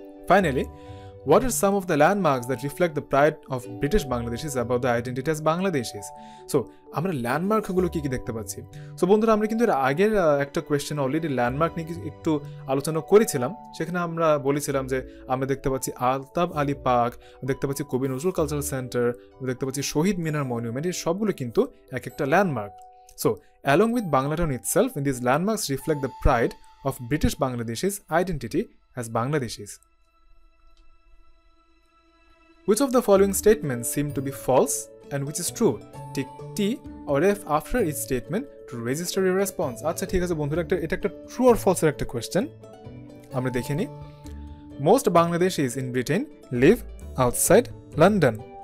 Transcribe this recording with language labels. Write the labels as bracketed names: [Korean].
[English] Finally, what are some of the landmarks that reflect the pride of British Bangladeshis about the identity as Bangladeshis? [Bangla] So, আমরা ল্যান্ডমার্কগুলো কি কি দেখতে পাচ্ছি? So বন্ধুরা, আমরা কিন্তু এর আগের একটা কোয়েশ্চেন অলরেডি ল্যান্ডমার্ক নিয়ে একটু আলোচনা করেছিলাম। সেখানে আমরা বলেছিলাম যে আমরা দেখতে পাচ্ছি আলতাব আলী পার্ক, দেখতে পাচ্ছি কবি নজরুল কালচারাল সেন্টার, দেখতে পাচ্ছি শহীদ মিনার মনিউমেন্ট, এই সবগুলো কিন্তু এক একটা landmark. [English] So along with Banglatown itself, these landmarks reflect the pride of British Bangladeshis' identity as Bangladeshis. Which of the following statements seem to be false and which is true? Tick T or F after each statement to register your response. [Bangla] আচ্ছা ঠিক আছে বন্ধুরা, এটা একটা true or false এর একটা question, আমরা দেখে নিই। [English] Most Bangladeshis in Britain live outside London.